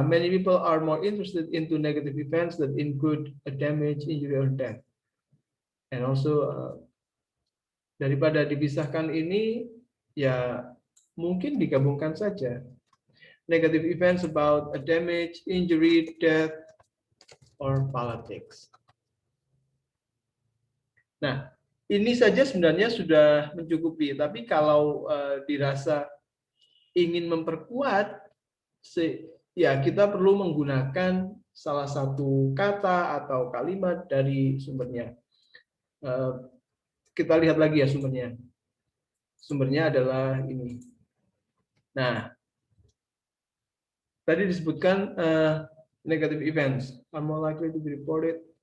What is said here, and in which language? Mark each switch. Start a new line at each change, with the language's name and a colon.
English: Many people are more interested into negative events that include a damage, injury, or death. And also
Indonesian: daripada dipisahkan ini, ya mungkin digabungkan saja.
English: Negative events about a damage, injury, death, or politics.
Indonesian: Nah, ini saja sebenarnya sudah mencukupi. Tapi kalau dirasa ingin memperkuat, ya kita perlu menggunakan salah satu kata atau kalimat dari sumbernya. Kita lihat lagi ya sumbernya. Sumbernya adalah ini. Nah, tadi disebutkan
English: negative events are more likely to be reported.